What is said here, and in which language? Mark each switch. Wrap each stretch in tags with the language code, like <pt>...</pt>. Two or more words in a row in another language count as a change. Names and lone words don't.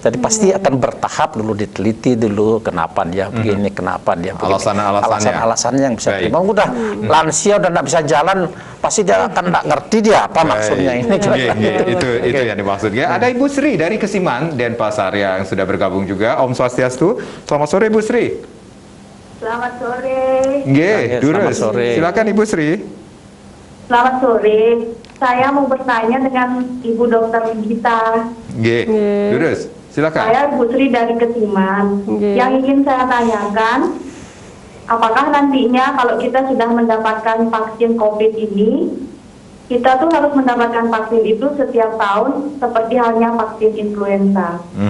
<id>Jadi pasti akan bertahap dulu, diteliti dulu kenapa dia begini, kenapa dia begini. Alasan-alasannya yang bisa terima. Udah lansia udah nggak bisa jalan, pasti dia akan nggak ngerti dia apa maksudnya ini. Itu yang dimaksudnya. Ada Ibu Sri dari Kesiman, Denpasar yang sudah bergabung juga.</id> <ban>Om Swastiastu.</ban> <id>Selamat sore Ibu Sri. Selamat sore. Durus. Silakan Ibu Sri. Selamat sore. Saya mau bertanya dengan Ibu Dokter Gita. Durus. Silakan. Saya Bu Sri dari Kesiman. Yang ingin saya tanyakan, apakah nantinya kalau kita sudah mendapatkan vaksin COVID ini, kita tuh harus mendapatkan vaksin itu setiap tahun seperti halnya vaksin influenza.</id>